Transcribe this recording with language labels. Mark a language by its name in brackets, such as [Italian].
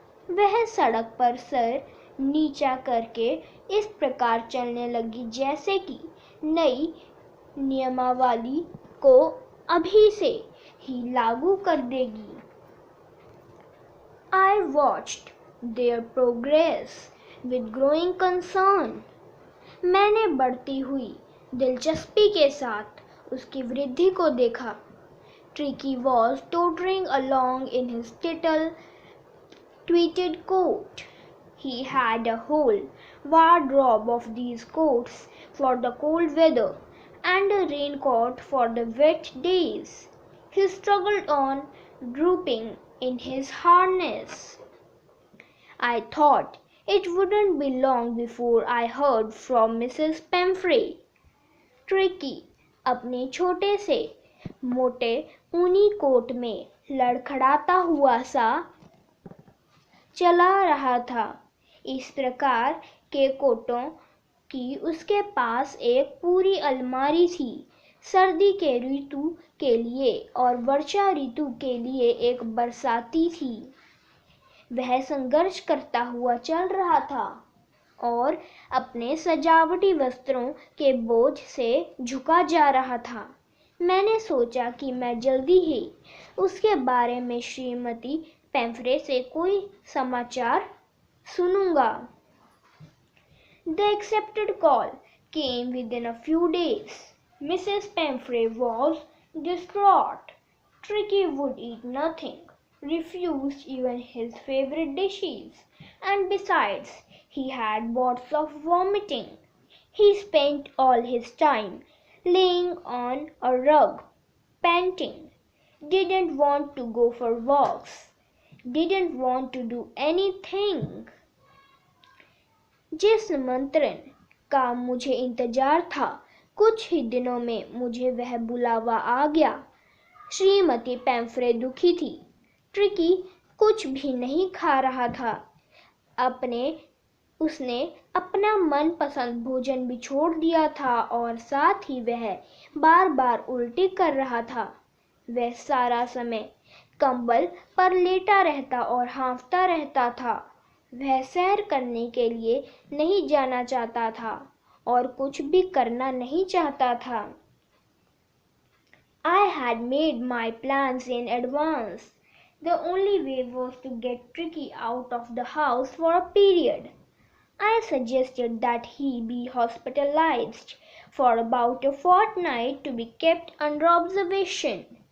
[Hindi] वह सड़क पर सर नीचा करके इस प्रकार चलने लगी जैसे कि नई नियमावली को अभी से ही लागू कर देगी. [English] I watched their progress with growing concern. [Hindi] मैंने बढ़ती हुई दिलचस्पी के साथ उसकी वृद्धि को देखा. [English] Tricky was tottering along in his little tweed coat. He had a whole wardrobe of these coats for the cold weather and a raincoat for the wet days. He struggled on, drooping in his harness. I thought it wouldn't be long before I heard from Mrs. Pemfrey. [Hindi] Tricky अपने छोटे से मोटे ऊनी coat में लड़खड़ाता हुआ सा चला रहा था. इस प्रकार के कोटों की उसके पास एक पूरी अलमारी थी. सर्दी के ऋतु के लिए और वर्षा ऋतु के लिए एक बरसाती थी. वह संघर्ष करता हुआ चल रहा था और अपने सजावटी वस्त्रों के बोझ से झुका जा रहा था. मैंने सोचा कि मैं जल्दी ही उसके बारे में श्रीमती पेम्फ्रे से कोई समाचार सुनूंगा. [English] The accepted call came within a few days. Mrs. Pemfrey was distraught. Tricky would eat nothing, refused even his favorite dishes, and besides, he had bouts of vomiting. He spent all his time laying on a rug, panting, didn't want to go for walks, didn't want to do anything. [Hindi] जिस निमंत्रण का मुझे इंतजार था, कुछ ही दिनों में मुझे वह बुलावा आ गया. श्रीमती पेम्फ्रे दुखी थी. ट्रिकी कुछ भी नहीं खा रहा था. उसने अपना मनपसंद भोजन भी छोड़ दिया था और साथ ही वह बार बार उल्टी कर रहा था. वह सारा समय कंबल पर लेटा रहता और हाँफता रहता था. वह सैर करने के लिए नहीं जाना चाहता था और कुछ भी करना नहीं चाहता था. [English] I had made my plans in advance. The only way was to get Tricky out of the house for a period. I suggested that he be hospitalized for about a fortnight to be kept under observation.